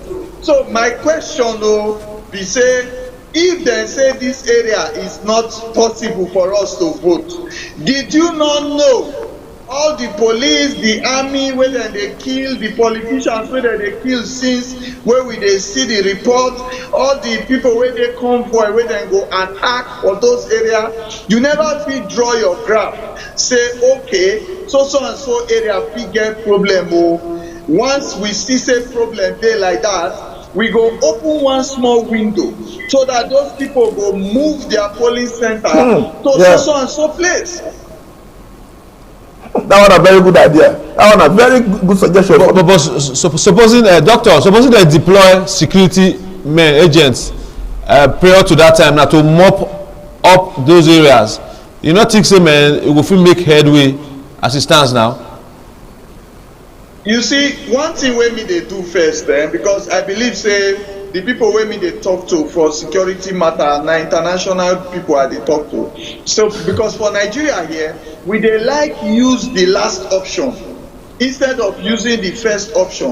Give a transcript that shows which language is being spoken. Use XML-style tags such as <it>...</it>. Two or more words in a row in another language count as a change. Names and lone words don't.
<pcm>So my question be say, if dem say this area is not possible for us to vote, did you not know all the police, the army wey dem dey kill, the politicians wey dem dey kill since wey we dey see the report, all the people wey dey convoy wey dem go attack for those areas, you never fit draw your graph say okay, so and so area fit get problem o. Once we see say problem dey like that, we go open one small window so that those people go move their polling center to so and so place. That one a very good idea. That one a very good suggestion. But supposing supposing they deploy security men, agents prior to that time now to mop up those areas, you not think say man it will fit make headway as it stands now? You see, one thing wey me dey do first, because I believe say the people wey me dey talk to for security matter na international people I dey talk to. So because for Nigeria here, we dey like use the last option instead of using the first option.</pcm>